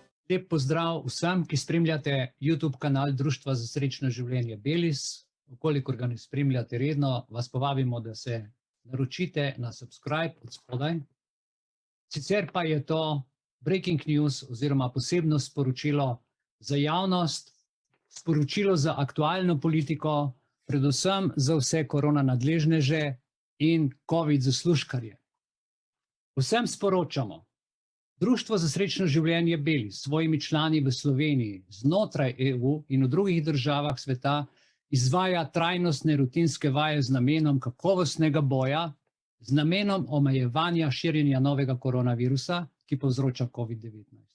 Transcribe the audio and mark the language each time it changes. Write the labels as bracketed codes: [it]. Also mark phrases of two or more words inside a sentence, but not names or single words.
[sl] Lep pozdrav vsem, ki spremljate YouTube kanal Društva za srečno življenje Belis. Vkolikor ga ne spremljate redno, vas povabimo, da se naročite na subscribe od spodaj. Sicer pa je to [en] breaking news [sl] oziroma posebno sporočilo za javnost, sporočilo za aktualno politiko, predvsem za vse korona nadležneže in COVID zaslužkarje. Vsem sporočamo, Društvo za srečno življenje Belis s svojimi člani v Sloveniji, znotraj EU in v drugih državah sveta izvaja trajnostne rutinske vaje z namenom kakovostnega boja, z namenom omejevanja širjenja novega koronavirusa, ki povzroča COVID-19.